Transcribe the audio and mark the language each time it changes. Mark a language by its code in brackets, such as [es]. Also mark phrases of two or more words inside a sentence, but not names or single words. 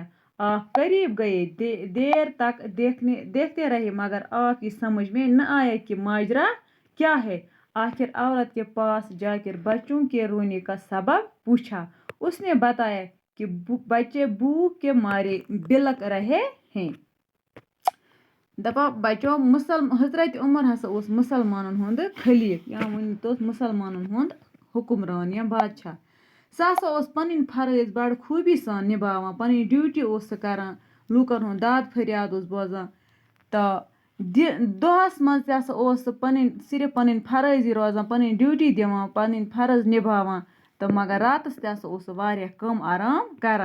[ur] آپ قریب گئے، دیر تک دیکھتے رہے مگر آپ کی سمجھ میں نہ آیا کہ ماجرا کیا ہے. آخر عورت کے پاس جا کر بچوں کے رونے کا سبب پوچھا. اس نے بتایا کہ بچے بھوک کے مارے بلک رہے ہیں. [ks] دپا بچو حضرت عمر ہسا اوس مسلمانن ہُنٛد خلیٖف یا ؤنۍتو مسلمانن ہُنٛد حُکمران یا بادشاہ. سُہ ہسا اوس پنٕنۍ فرٲض بڑٕ خوٗبی سان نِباوان. پنٕنۍ ڈیوٹی اوس سُہ کران، لوٗکن ہُنٛد داد فریاد اوس بوزان تہٕ دۄہس منٛز تہِ ہسا اوس سُہ صرف پنٕنۍ فرٲضی روزان، پنٕنۍ ڈیوٹی دِوان، پنٕنۍ فرض نِباوان تہٕ مگر راتس تہِ ہسا اوس سُہ واریاہ کم آرام کران.